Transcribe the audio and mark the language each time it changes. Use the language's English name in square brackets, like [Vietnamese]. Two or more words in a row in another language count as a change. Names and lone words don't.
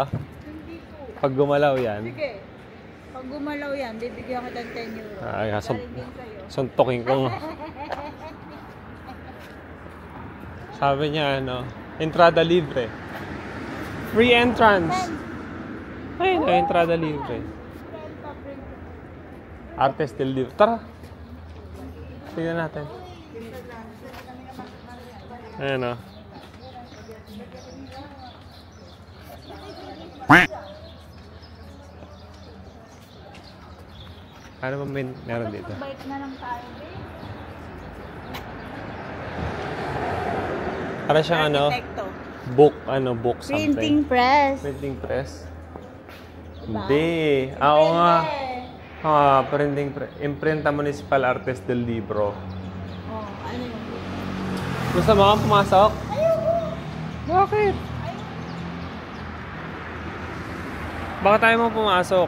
[Filipino] Pag gumalaw yan? Sige. Pag gumalaw yan, bibigyan kita ng 10 euro. Ay, suntokin ko. Sabi niya, [Spanish] entrada libre. [English] Free entrance. Ay, [Spanish] entrada libre. Artes del Libro. [Filipino] Tara. Tignan natin. Ayan o. Ano ba meron dito? Bike na lang tayo, babe. Para siyang Arkitekto. [English] book something. Printing press. Printing press? [Filipino] Diba? Hindi. Oo nga. [Spanish] Imprenta Municipal Artes del Libro. [Filipino] Oh, ano yun? Gusto mo kang pumasok? Ayoko. Bakit? Baka tayo mo pumasok.